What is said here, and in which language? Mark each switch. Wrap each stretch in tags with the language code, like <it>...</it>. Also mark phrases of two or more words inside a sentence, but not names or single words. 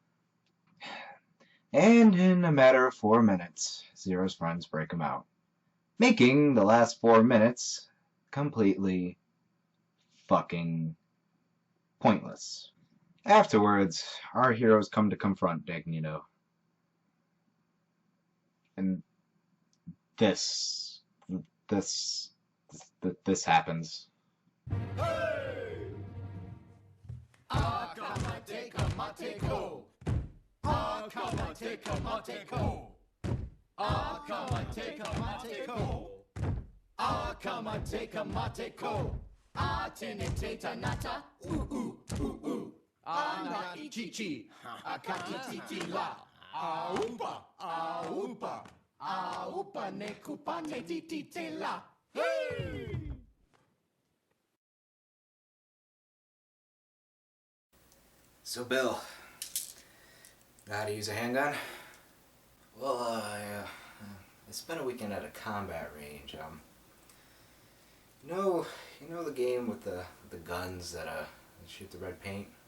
<en>And in a matter of 4 minutes, Zero's friends break him out, making the last 4 minutes completely fucking pointless. Afterwards, our heroes come to confront Magneto. And this happens. Arca mateca mateco. Arca mateca mateco. Arca mateca mateco. Arca mateca mateco. Ateneteta nata. Ana ichichi. Akati la. Aupa. Aupa. Aupa ne kupane titi la. Hey! So, Bill, know how to use a handgun? Well, I spent a weekend at a combat range. You know the game with the guns that shoot the red paint?</en>